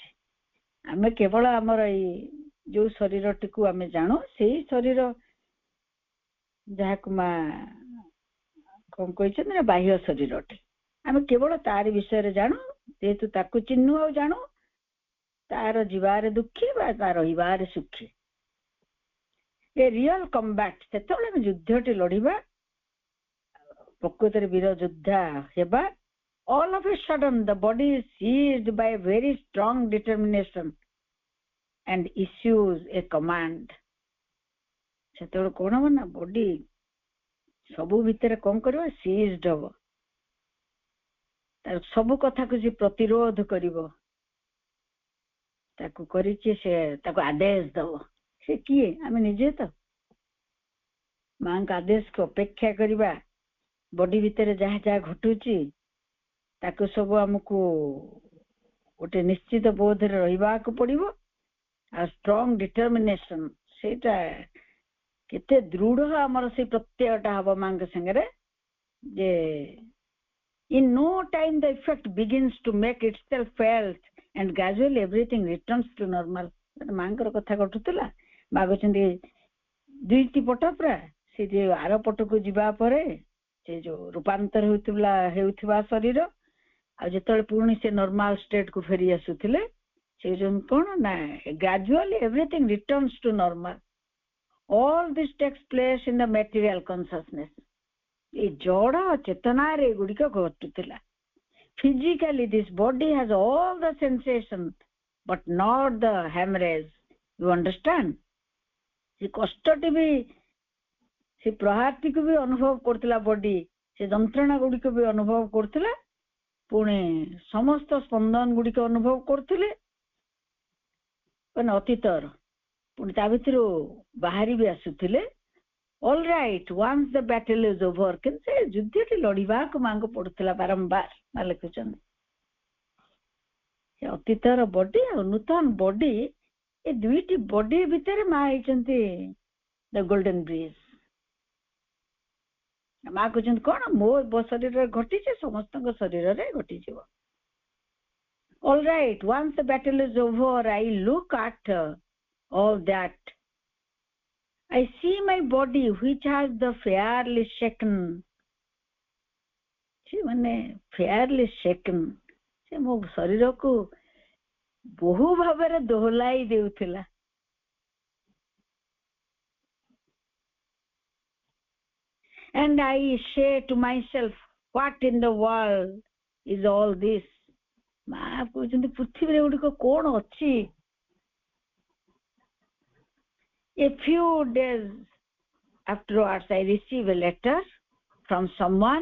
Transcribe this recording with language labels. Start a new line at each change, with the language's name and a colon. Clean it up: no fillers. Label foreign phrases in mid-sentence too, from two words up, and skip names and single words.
Odia: ଆମେ କେବଳ ଆମର ଏଇ ଯୋଉ ଶରୀରଟିକୁ ଆମେ ଜାଣୁ, ସେଇ ଶରୀର ଯାହାକୁ ମା କଣ କହିଛନ୍ତି ନା ବାହ୍ୟ ଶରୀରଟି, ଆମେ କେବଳ ତାରି ବିଷୟରେ ଜାଣୁ। ଯେହେତୁ ତାକୁ ଚିହ୍ନୁ ଆଉ ଜାଣୁ, ତାର ଯିବାରେ ଦୁଃଖୀ ବା ତାର ରହିବାରେ ସୁଖୀ।
English: a real combat,
Odia: ସେତେବେଳେ ଆମେ ଯୁଦ୍ଧଟି ଲଢିବା, ପ୍ରକୃତରେ ବୀର ଯୋଦ୍ଧା ହେବା।
English: All of a sudden the body is seized by a very strong determination and issues a command.
Odia: ସେତେବେଳେ କଣ ହବ ନା ବଡି ସବୁ ଭିତରେ କଣ କରିବ, ସିଜ୍ଡ ହବ, ତାର ସବୁ କଥାକୁ ସେ ପ୍ରତିରୋଧ କରିବ, ତାକୁ କରିଛି ସେ ତାକୁ ଆଦେଶ ଦବ। ସେ କିଏ? ଆମେ ନିଜେ ତ। ମାଙ୍କ ଆଦେଶକୁ ଅପେକ୍ଷା କରିବା, ବଡି ଭିତରେ ଯାହା ଯାହା ଘଟୁଛି ତାକୁ ସବୁ ଆମକୁ ଗୋଟେ ନିଶ୍ଚିତ ବୋଧରେ ରହିବାକୁ ପଡିବ, ଆଉ
English: strong determination,
Odia: ସେଇଟା କେତେ ଦୃଢ ଆମର ସେଇ ପ୍ରତ୍ୟୟଟା ହବ ମାଙ୍କ ସାଙ୍ଗରେ ଯେ
English: in no time the effect begins to make itself felt and gradually everything returns to normal.
Odia: ମାଙ୍କର କଥା ଘଟୁଥିଲା ମା କହୁଛନ୍ତି ଦୁଇଟି ପଟ ପୁରା ସେ ଯେ ଆର ପଟକୁ ଯିବା ପରେ ସେ ଯୋଉ ରୂପାନ୍ତର ହେଉଥିବା ଶରୀର ଆଉ ଯେତେବେଳେ ପୁଣି ସେ
English: normal state
Odia: କୁ ଫେରି ଆସୁଥିଲେ ସେ ଯୋଉ କଣ ନା
English: gradually everything returns to normal. All this takes place in the material consciousness.
Odia: ଏ ଜଡ ଚେତନାରେ ଏଗୁଡିକ ଘଟୁଥିଲା.
English: Physically this body has all the sensations but not the hemorrhage. You understand?
Odia: ସେ କଷ୍ଟଟି ବି ସେ ପ୍ରହାରଟିକୁ ବି ଅନୁଭବ କରୁଥିଲା ବଡି, ସେ ଯନ୍ତ୍ରଣା ଗୁଡିକ ବି ଅନୁଭବ କରୁଥିଲା, ପୁଣି ସମସ୍ତ ସ୍ପନ୍ଦନ ଗୁଡିକ ଅନୁଭବ କରୁଥିଲେ ମାନେ ଅତୀତର, ପୁଣି ତା ଭିତରୁ ବାହାରି ବି ଆସୁଥିଲେ.
English: All right, once the battle is over,
Odia: କିନ୍ତୁ ସେ ଯୁଦ୍ଧଟି ଲଢିବାକୁ ମାଙ୍କୁ ପଡୁଥିଲା ବାରମ୍ବାର. ମା ଲେଖୁଛନ୍ତି ସେ ଅତୀତର ବଡି ଆଉ ନୂତନ ବଡି, ଏ ଦୁଇଟି ବଡି ଭିତରେ ମା ହେଇଛନ୍ତି
English: the golden bridge.
Odia: ମା କହୁଛନ୍ତି କଣ ମୋ ଶରୀରରେ ଘଟିଛି ସମସ୍ତଙ୍କ ଶରୀରରେ ଘଟିଯିବ.
English: All right, once the battle is over, I look at all that. I see my body which has the fairly shaken.
Odia: ସେ ମାନେ
English: fairly shaken,
Odia: ସେ ମୋ ଶରୀରକୁ ବହୁ ଭାବରେ ଦୋହଲାଇ ଦେଉଥିଲା.
English: And I say to myself, what in the world is all this?
Odia: ମା କହୁଛନ୍ତି ପୃଥିବୀରେ ଗୁଡିକ କଣ ଅଛି?
English: A few days afterwards, I receive a letter from someone.